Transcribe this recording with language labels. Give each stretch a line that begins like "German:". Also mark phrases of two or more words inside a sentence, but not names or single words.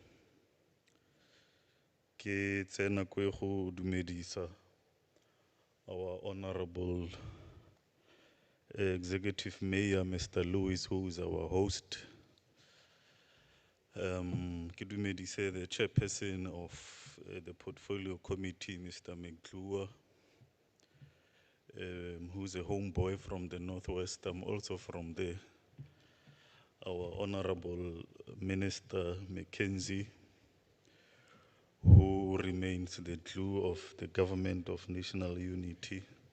Tswana: Ke tsena ko go dumedisa
English: our Honorable Executive Mayor, Mr. Lewis, who is our host.
Tswana: Ke dumedise
English: the Chairperson of the Portfolio Committee, Mr. Mengklua, who's a homeboy from the Northwest. I'm also from there. Our Honorable Minister Mackenzie, who remains the glue of the Government of National Unity.